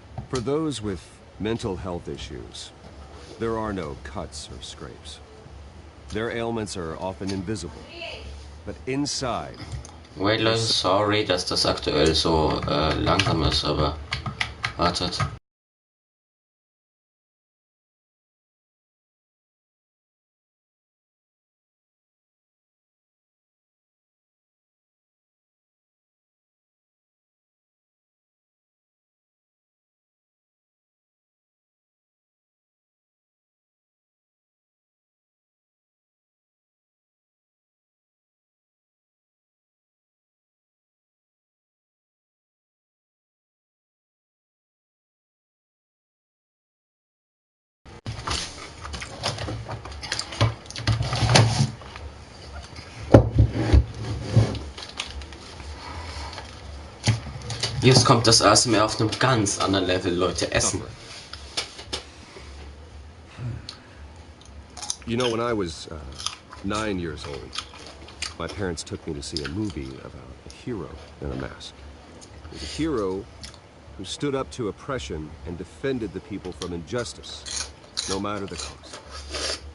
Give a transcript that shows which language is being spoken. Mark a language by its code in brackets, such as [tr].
[en] For those with mental health issues, there are no cuts or scrapes. Their ailments are often invisible, but inside... Wait, [de] Leute, sorry, dass das aktuell so langsam ist, aber wartet. Jetzt kommt das ASMR auf einem ganz anderen Level, Leute, Essen. [en] You know, when I was 9 years old, my parents took me to see a movie about a hero in a mask. It was a hero who stood up to oppression and defended the people from injustice, no matter the cost.